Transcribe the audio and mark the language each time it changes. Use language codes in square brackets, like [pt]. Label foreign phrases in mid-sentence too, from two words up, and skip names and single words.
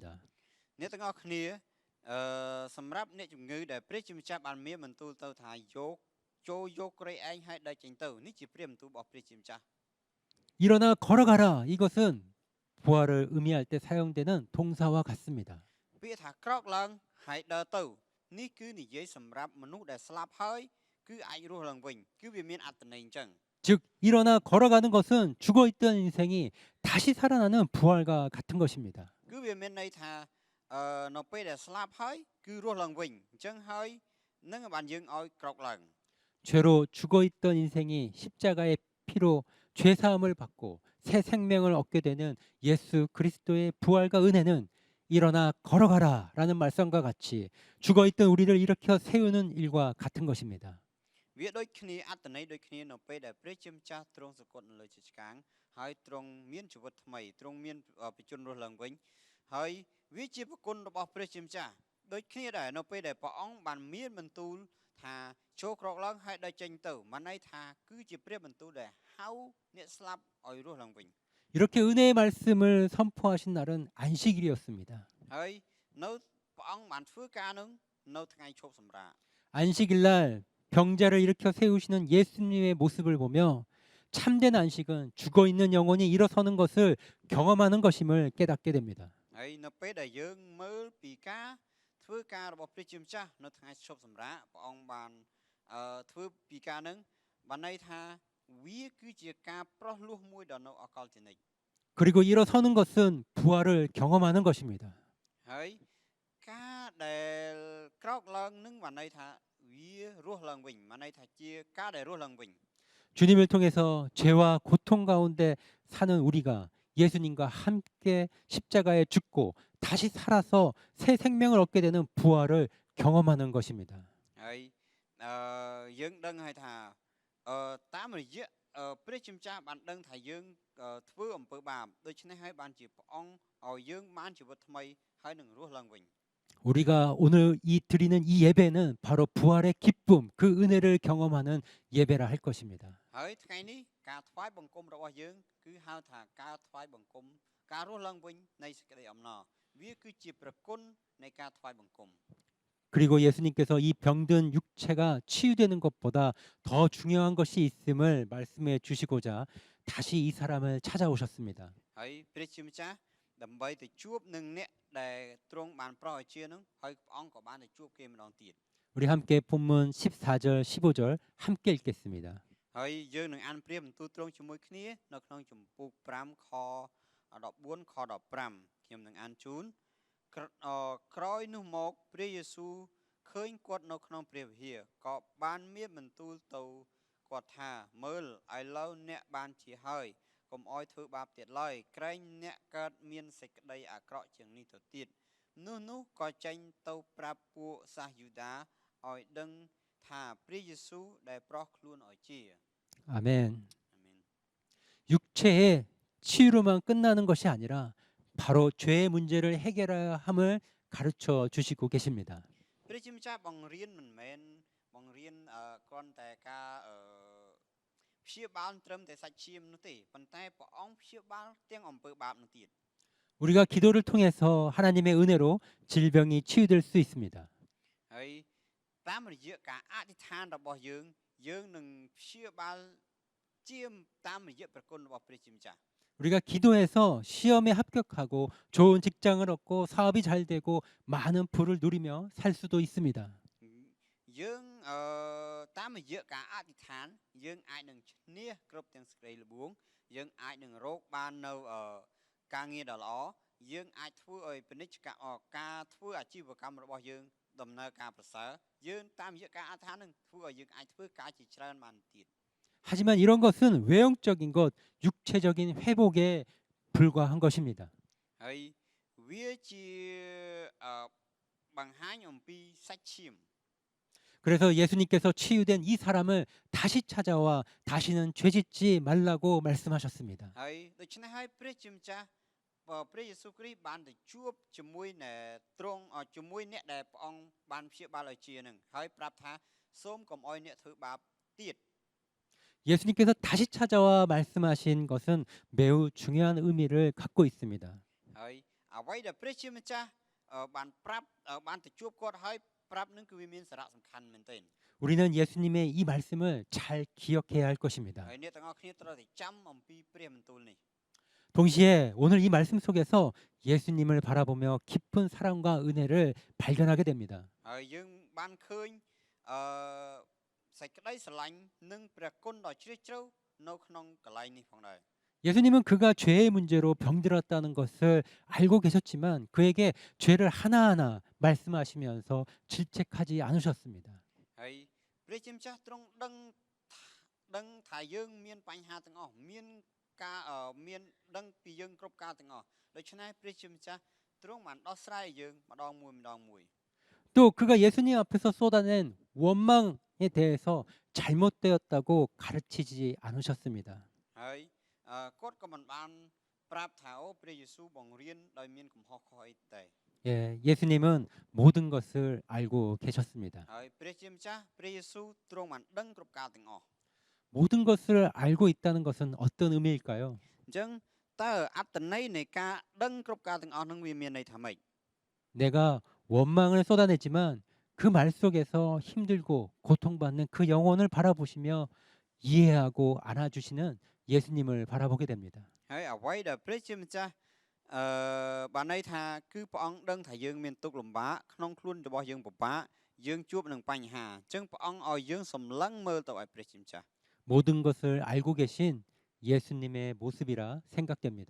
[km] អ្នកទាំងអស់គ្នាសម្រាប់អ្នកជំងឺដែលព្រះជាម្ចាស់បានមានបន្ទូលទៅថាយកក្រេឯងឲ្យដើរចេញទៅនេះជាព្រះបន្ទូលរបស់ព្រះជាម្ចាស់ [ko] 일어나 걸어가라 이것은 부활을 의미할 때 사용되는 동사와 같습니다. [km] ពាក្យថាក្រោកឡើងហើយដើរទៅនេះគឺនិយាយសម្រាប់មនុស្សដែលស្លាប់ហើយគឺអាចរស់ឡើងវិញគឺវាមានអត្ថន័យអញ្ចឹង [ko] 즉 일어나 걸어가는 것은 죽어있던 인생이 다시 살아나는 부활과 같은 것입니다. [km] គឺវាមានន័យថានៅពេលដែលស្លាប់ហើយគឺរស់ឡើងវិញអញ្ចឹងហើយនឹងបានយើងឲ្យក្រោកឡើង [ko] 죄로 죽어있던 인생이 십자가의 피로 죄사함을 받고 새 생명을 얻게 되는 예수 그리스도의 부활과 은혜는 일어나 걸어가라 라는 말씀과 같이 죽어있던 우리를 일으켜 세우는 일과 같은 것입니다. [km] វាដូចគ្នាអត្ថន័យដូចគ្នានៅពេលដែលព្រះជាម្ចាស់ទ្រង់សគត់នៅលើជាឆ្កាងហើយទ្រង់មានជីវិតថ្មីទ្រង់មានបជនរស់ឡើងវិញហើយវាជាប្រគុណរបស់ព្រះជាម្ចាស់ដូចគ្នាដែរនៅពេលដែលព្រះអង្គបានមានបន្ទូលថាចូលក្រោកឡើងហើយដើរចេញទៅមិនន័យថាគឺជាព្រះបន្ទូលដែលហៅអ្នកស្លាប់ឲ្យរស់ឡើងវិញ [ko] 이렇게 은혜의 말씀을 선포하신 날은 안식일이었습니다. [km] ហើយនៅព្រះអង្គបានធ្វើការនឹងនៅថ្ងៃឈប់សម្រាក [ko] 안식일 날 병자를 일으켜 세우시는 예수님의 모습을 보며 참된 안식은 죽어있는 영혼이 일어서는 것을 경험하는 것임을 깨닫게 됩니다. [km] ហើយនៅពេលដែលយើងមើលពីការធ្វើការរបស់ព្រះជាម្ចាស់នៅថ្ងៃឈប់សម្រាកព្រះអង្គបានធ្វើពីការនឹងបានន័យថាវាគឺជាការប្រោះលោះមួយដល់នៅអកលជានិច្ច [ko] 그리고 일어서는 것은 부활을 경험하는 것입니다. [km] ហើយការដែលក្រោកឡើងនឹងបានន័យថាវារស់ឡើងវិញបានន័យថាជាការដែលរស់ឡើងវិញ [ko] 주님을 통해서 죄와 고통 가운데 사는 우리가 예수님과 함께 십자가에 죽고 다시 살아서 새 생명을 얻게 되는 부활을 경험하는 것입니다. [km] ហើយយើងដឹងហើយថាតាមរយៈព្រះជាម្ចាស់បានដឹងថាយើងធ្វើអំពើបាបដូច្នេះហើយបានជាព្រះអង្គឲ្យយើងបានជីវិតថ្មីហើយនឹងរស់ឡើងវិញ [ko] 우리가 오늘 드리는 이 예배는 바로 부활의 기쁨, 그 은혜를 경험하는 예배라 할 것입니다. [km] ហើយថ្ងៃនេះការថ្វាយបង្គំរបស់យើងគឺហៅថាការថ្វាយបង្គំការរស់ឡើងវិញនៃសេចក្តីអំណរវាគឺជាប្រគុណនៃការថ្វាយបង្គំ [ko] 그리고 예수님께서 이 병든 육체가 치유되는 것보다 더 중요한 것이 있음을 말씀해 주시고자 다시 이 사람을 찾아오셨습니다. [km] ហើយព្រះជាម្ចាស់ដើម្បីទៅជួបនឹងអ្នកដែលទ្រង់បានប្រោសឲ្យជានឹងហើយព្រះអង្គក៏បានទៅជួបគេម្ដងទៀត [ko] 우리 함께 본문 14절, 15절 함께 읽겠습니다. [km] ហើយយើងនឹងអានព្រះបន្ទូលទ្រង់ជាមួយគ្នានៅក្នុងជំពូក5ខ14ខ15ខ្ញុំនឹងអានជូន ក្រោយនោះមកព្រះយេស៊ូវឃើញគាត់នៅក្នុងព្រះវិហារក៏បានមានបន្ទូលទៅគាត់ថាមើលឥឡូវអ្នកបានជាហើយកុំអោយធ្វើបាបទៀតឡើយក្រែងអ្នកកើតមានសេចក្តីអាក្រក់ជាងនេះទៅទៀតនោះក៏ចេញទៅប្រាប់ពួកសាសយូដាឲ្យដឹងថាព្រះយេស៊ូវដែលប្រោសខ្លួនឲ្យជា [ko] 아멘. [km] អាមែន [ko] 육체의 치유로만 끝나는 것이 아니라 바로 죄의 문제를 해결해야 함을 가르쳐 주시고 계십니다. [km] ព្រះជាម្ចាស់បង្រៀនមិនមែនបង្រៀនគ្រាន់តែការព្យាបាលត្រឹមតែសាច់ឈាមនោះទេប៉ុន្តែព្រះអង្គព្យាបាលទាំងអំពើបាបនោះទៀត [ko] 우리가 기도를 통해서 하나님의 은혜로 질병이 치유될 수 있습니다. [km] ហើយតាមរយៈការអធិដ្ឋានរបស់យើងនឹងព្យាបាលជាតាមរយៈប្រគុណរបស់ព្រះជាម្ចាស់ [ko] 우리가 기도해서 시험에 합격하고 좋은 직장을 얻고 사업이 잘 되고 많은 부를 누리며 살 수도 있습니다. [km] យើងតាមរយៈការអធិដ្ឋានយើងអាចនឹងឈ្នះគ្រប់ទាំងសេចក្តីល្បួងយើងអាចនឹងរកបាននៅការងារដ៏ល្អយើងអាចធ្វើឲ្យពាណិជ្ជកម្មការធ្វើអាជីវកម្មរបស់យើងដំណើរការប្រសើរយើងតាមរយៈការអធិដ្ឋាននឹងធ្វើឲ្យយើងអាចធ្វើការជាច្រើនបានទៀត [ko] 하지만 이런 것은 외형적인 것, 육체적인 회복에 불과한 것입니다. [km] ហើយវាជាបង្ហាញអំពីសាច់ឈាម [ko] 그래서 예수님께서 치유된 이 사람을 다시 찾아와 다시는 죄짓지 말라고 말씀하셨습니다. [km] ហើយដូច្នេះហើយព្រះជាម្ចាស់ព្រះយេស៊ូវគ្រីស្ទបានទៅជួបជាមួយទ្រង់ជាមួយអ្នកដែលព្រះអង្គបានព្យាបាលឲ្យជានឹងហើយប្រាប់ថាសូមកុំអោយអ្នកធ្វើបាបទៀត [ko] 예수님께서 다시 찾아와 말씀하신 것은 매우 중요한 의미를 갖고 있습니다. [km] ហើយអ្វីដែលព្រះជាម្ចាស់បានប្រាប់បានទៅជួបគាត់ហើយប្រាប់នឹងគឺវាមានសារៈសំខាន់មែនទែន [ko] 우리는 예수님의 이 말씀을 잘 기억해야 할 것입니다. [km] ហើយអ្នកទាំងអស់គ្នាត្រូវតែចាំអំពីព្រះបន្ទូលនេះ [ko] 동시에 오늘 이 말씀 속에서 예수님을 바라보며 깊은 사랑과 은혜를 발견하게 됩니다. [km] ហើយយើងបានឃើញសេចក្តីស្រឡាញ់និងព្រះគុណដ៏ជ្រាលជ្រៅនៅក្នុងកន្លែងនេះផងដែរ [ko] 예수님은 그가 죄의 문제로 병들었다는 것을 알고 계셨지만 그에게 죄를 하나하나 말씀하시면서 질책하지 않으셨습니다. [km] ហើយព្រះជាម្ចាស់ទ្រង់ដឹងថាយើងមានបញ្ហាទាំងអស់មានការមានដឹងពីយើងគ្រប់ការទាំងអស់ដូច្នេះព្រះជាម្ចាស់ទ្រង់បានដោះស្រាយយើងម្ដងមួយ [ko] 또 그가 예수님 앞에서 쏟아낸 원망에 대해서 잘못되었다고 가르치지 않으셨습니다. [km] ហើយគាត់ក៏មិនបានប្រាប់ថាអូព្រះយេស៊ូវបង្រៀនដោយមានកំហុសខុសអីទេ [ko] 예, 예수님은 모든 것을 알고 계셨습니다. [km] ហើយព្រះជាម្ចាស់ព្រះយេស៊ូវទ្រង់បានដឹងគ្រប់ការទាំងអស់ [ko] 모든 것을 알고 있다는 것은 어떤 의미일까요? [km] អញ្ចឹងតើអត្តន័យនៃការដឹងគ្រប់ការទាំងអស់នឹងវាមានន័យថាម៉េច [ko] 내가 원망을 쏟아내지만 그 말 속에서 힘들고 고통받는 그 영혼을 바라보시며 이해하고 안아주시는 예수님을 바라보게 됩니다. [km] ហើយអ្វីដែលព្រះជាម្ចាស់បានន័យថាគឺព្រះអង្គដឹងថាយើងមានទុក្ខលំបាកក្នុងខ្លួនរបស់យើងពិបាកយើងជួបនឹងបញ្ហាអញ្ចឹងព្រះអង្គឲ្យយើងសម្លឹងមើលទៅឲ្យព្រះជាម្ចាស់ [ko] 모든 것을 알고 계신 예수님의 모습이라 생각됩니다.